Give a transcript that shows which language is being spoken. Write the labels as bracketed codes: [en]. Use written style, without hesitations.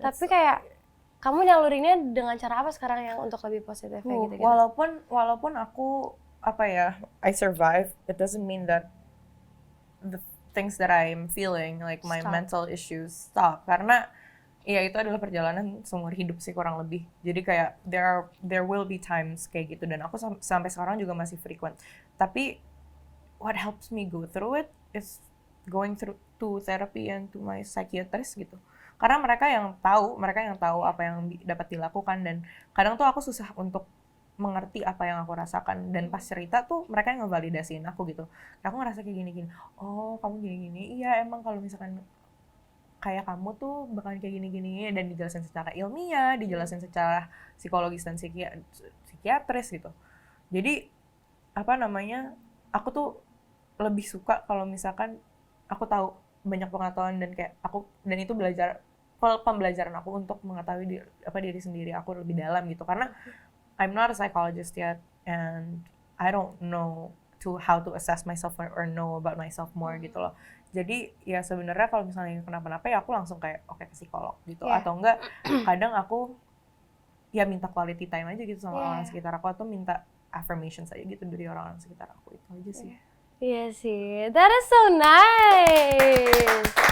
[id] Tapi kayak kamu nyalurinnya dengan cara apa sekarang yang untuk lebih positif kayak gitu? Walaupun aku [en] I survive, it doesn't mean that the things that I'm feeling, like my mental issues, stop. [id] Karena ya itu adalah perjalanan seumur hidup sih kurang lebih. Jadi kayak [en] there will be times [id] kayak gitu, dan aku sampai sekarang juga masih frequent. [en] Tapi what helps me go through it is going through to therapy and to my psychiatrist gitu. [id] Karena mereka yang tahu apa yang dapat dilakukan, dan kadang tuh aku susah untuk mengerti apa yang aku rasakan, dan pas cerita tuh mereka yang ngevalidasiin aku gitu. Aku ngerasa kayak gini-gini, oh kamu gini-gini, iya emang kalau misalkan kayak kamu tuh bakalan kayak gini-gini, dan dijelasin secara ilmiah, dijelasin secara psikologis dan psikiatris gitu. Jadi aku tuh lebih suka kalau misalkan aku tahu banyak pengetahuan, dan itu pembelajaran aku untuk mengetahui diri sendiri aku lebih dalam gitu. [en] Karena I'm not a psychologist yet, and I don't know how to assess myself or know about myself more [id] gitu loh. Jadi ya sebenarnya kalau misalnya kenapa-napa ya aku langsung kayak oke ke psikolog gitu, atau enggak kadang aku ya minta quality time aja gitu sama orang sekitar aku, atau minta affirmations aja gitu dari orang-orang sekitar aku. Itu aja sih. Iya sih, [en] that is so nice.